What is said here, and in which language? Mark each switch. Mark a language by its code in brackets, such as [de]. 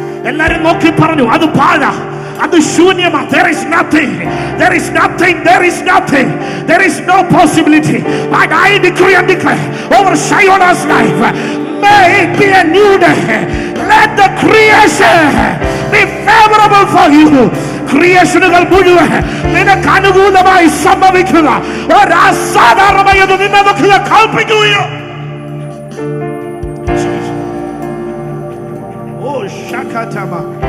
[ml] എല്ലാരും നോക്കി പറഞ്ഞു അത് പാഴാ, അത് ശൂന്യമാ. [en] There is nothing, there is nothing, there is nothing, there is no possibility. But I decree and declare over Shayona's life, may it be a new day. Let the creation be favorable for you. [ml] ക്രിയേഷനുകൾ മുഴുവൻ നിനക്ക് അനുകൂലമായി സംഭവിക്കുക. ഒരു അസാധാരണമായത് നിന്നെ നോക്കി കൽപ്പിക്കുകയോ. Shakatama